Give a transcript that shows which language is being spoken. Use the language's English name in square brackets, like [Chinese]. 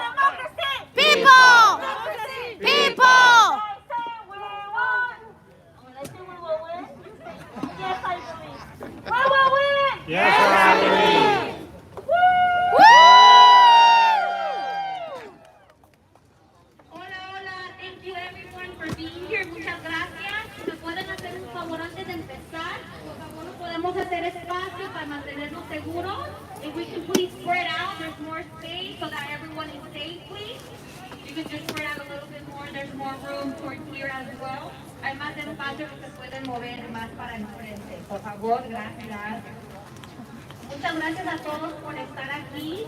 [English] Democracy. People. People. I say we won. When I say we will win, yes, I believe. We will win. Yes, I believe. Hola, thank you everyone for being here. [Spanish] Muchas gracias. ¿Me pueden hacer un favor antes de empezar? Por favor, ¿nos podemos hacer espacio para mantenernos seguros? [English] If we can please spread out, there's more space so that everyone is safe, please. You can just spread out a little bit more. There's more room towards here as well. [Spanish] Hay más espacio que se pueden mover más para enfrente. Por favor, gracias. Muchas gracias a todos por estar aquí.